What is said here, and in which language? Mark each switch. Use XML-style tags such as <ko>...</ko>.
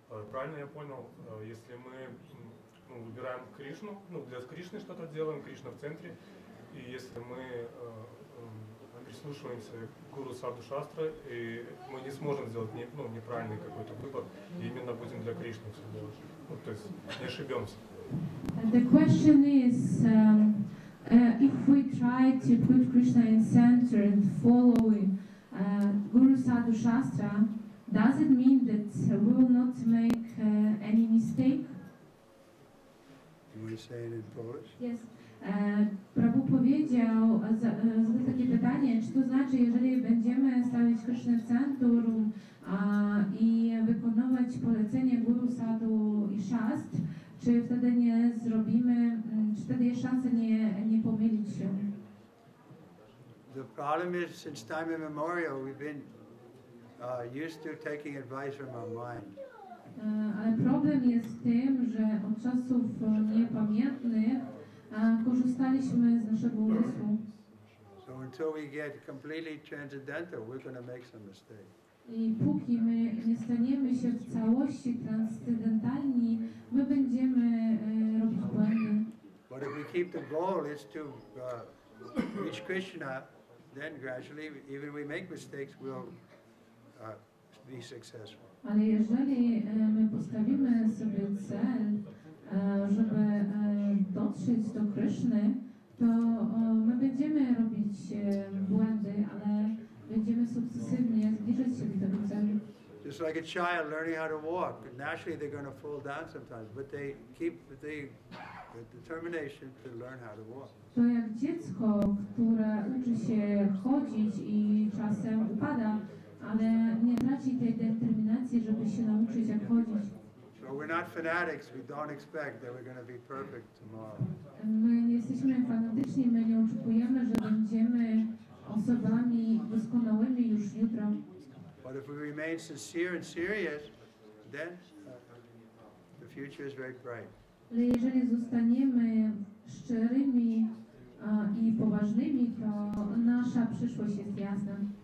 <ru>Правильно я понял, если мы выбираем Кришну, для Кришны что-то делаем, Кришна в центре, и если мы прислушиваемся к гуру Саду Шастра, и мы не сможем сделать неправильный какой-то выбор, и именно будем для Кришны все делать. То есть не ошибемся.</ru> <en>The question is, if we try to put Krishna in center and follow Guru Sadhu Shastra, does it mean that we will not make any mistake? You want to say it in Polish? Yes.</en> <pl>Prabhu powiedział, zadał takie pytanie, czy to znaczy, jeżeli będziemy stawiać Krysznę w centrum i wykonywać polecenie Guru Sadhu i Shastr, czy wtedy nie zrobimy, czy wtedy jest szansa nie pomylić się?</pl> <en>The problem is, since time immemorial, we've been used to taking advice from our mind.</en> <pl>Ale problem jest w tym, że od czasów niepamiętnych korzystaliśmy z naszego umysłu.</pl> <en>So until we get completely transcendental, we're going to make some mistakes.</en> <pl>I póki my nie staniemy się w całości transcendentalni, my będziemy robić błędy.</pl> <en>But if we keep the goal is to reach Krishna, then gradually, even we make mistakes, we'll be successful.</en> <pl>Ale jeżeli my postawimy sobie cel, żeby dotrzeć do Kryszny, to my będziemy robić błędy, ale będziemy sukcesywnie zbliżać się do tego celu.</pl> <en>Just like a child learning how to walk, naturally they're going to fall down sometimes, but they keep the determination to learn how to walk.</en> <pl>To jak dziecko, które uczy się chodzić i czasem upada, ale nie traci tej determinacji, żeby się nauczyć jak chodzić.</pl> <en>So we're not fanatics. We don't expect that we're going to be perfect tomorrow.</en> <pl>My nie jesteśmy fanatyczni, my nie oczekujemy, że będziemy osobami doskonałymi już jutro.</pl> <en>But if we remain sincere and serious, then the future is very bright.</en> <pl>Ale jeżeli zostaniemy szczerymi i poważnymi, to nasza przyszłość jest jasna.</pl>